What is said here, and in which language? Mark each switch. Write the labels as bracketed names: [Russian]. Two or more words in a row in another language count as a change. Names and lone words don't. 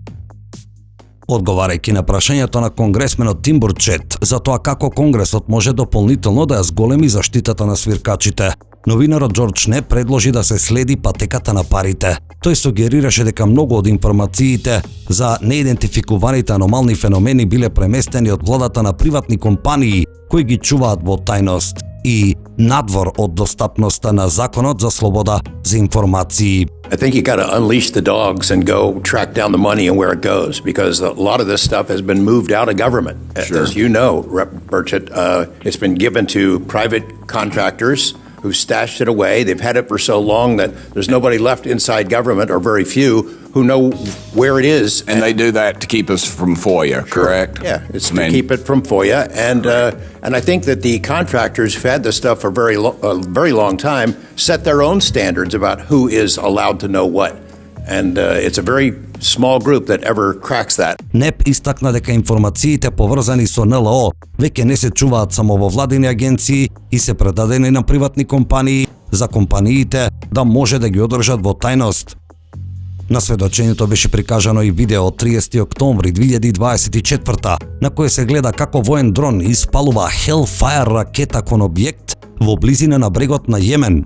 [Macedonian] Одговарајќи на прашањето на конгресменот Тим Бурчет за тоа како Конгресот може дополнително да ја зголеми заштитата на свиркачите, новинарот Џорџ Не предложи да се следи патеката на парите. Тој сугерираше дека многу од информациите за неидентификуваните аномални феномени биле преместени од владата на приватни компании кои ги чуваат во тајност и надвор од достапноста на законот за слобода за информации. [English] I think you got to unleash the dogs and go track down the money and where it goes, because a lot of this stuff has been moved out of government. Sure. As you know, Rep. Burchett, it's been given to private contractors who've stashed it away. They've had it for so long that there's nobody left inside government, or very few, who know where it is. And they do that to keep us from FOIA, correct? Yeah, it's to keep it from FOIA, and I think that the contractors who've had this stuff for a very long time set their own standards about who is allowed to know what, and it's a very small group that ever cracks that. [Macedonian] НЕП истакна дека информациите поврзани со НЛО веќе не се чуваат само во владини агенции и се предадени на приватни компании, за компаниите да може да ги одржат во тајност. На сведочењето беше прикажано и видео од 30 октомври 2024 на кое се гледа како воен дрон испалува Hellfire ракета кон објект во близина на брегот на Јемен.